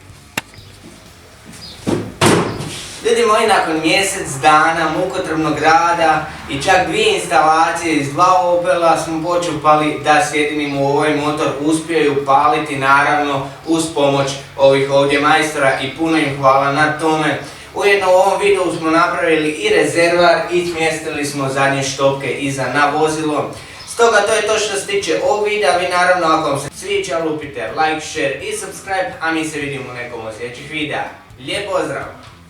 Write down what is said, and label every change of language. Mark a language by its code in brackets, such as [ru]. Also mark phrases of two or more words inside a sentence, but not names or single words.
[hr] Ljudi moji, nakon mjesec dana mukotrpnog rada i čak 2 instalacije iz 2 Opela smo počupali da sjedinimo ovaj motor, uspiju paliti naravno uz pomoć ovih ovdje majstora i puno im hvala na tome. Ujedno u ovom videu smo napravili i rezervar i smjestili smo zadnje štopke iza na vozilo. Stoga to je to što se tiče ovog videa. Vi naravno ako vam se sviđa lupite [en] like, share [hr] i subscribe, a mi se vidimo u nekom od sljedećih videa. Lijep pozdrav!